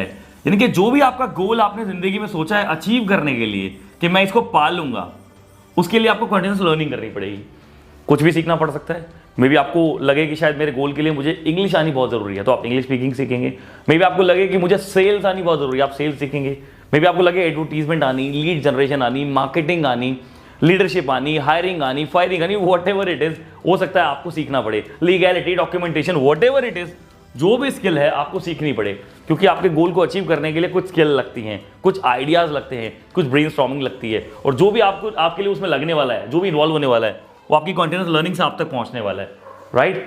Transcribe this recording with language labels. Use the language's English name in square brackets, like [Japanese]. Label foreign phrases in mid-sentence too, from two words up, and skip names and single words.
[Hindi] यानी कि जो भी आपका गोल आपने जिंदगी में सोचा है अचीव करने के लिए कि मैं इसको पा लूंगा, उसके लिए आपको [English] continuous learning [Hindi] करनी पड़ेगी। कुछ भी सीखना पड़ सकता है। [English] may be [Hindi] आपको लगे कि शायद मेरे गोल के लिए मुझे इंग्लिश आनी बहुत जरूरी है, तो आप [English] English speaking [Hindi] सीखेंगे। [English] may be [Hindi] आपको लगे कि मुझे सेल्स आनी बहुत जरूरी है, आप सेल्स सीखेंगे। [English] may be [Hindi] आपको लगे एडवर्टीजमेंट आनी, [English] lead generation [Hindi] आनी, मार्केटिंग आनी, लीडरशिप आनी, हायरिंग आनी, फायरिंग आनी, [English] what ever it is, [Hindi] हो सकता है आपको सीखना पड़े। लीगैलिटी, डॉक्यूमेंटेशन, [English] what ever it is, [Hindi] जो भी स्किल है आपको सीखनी पड़े, क्योंकि आपके गोल को अचीव करने के लिए कुछ स्किल लगती हैं, कुछ आइडियाज़ लगते हैं, कुछ ब्रेनस्टॉर्मिंग लगती है, और जो भी आपको आपके लिए उसमें लगने वाला है, जो भी इन्वॉल्व होने वाला है, वो आपकी [English] continuous learning [Hindi] से आप तक पहुंचने वाला है, राइट।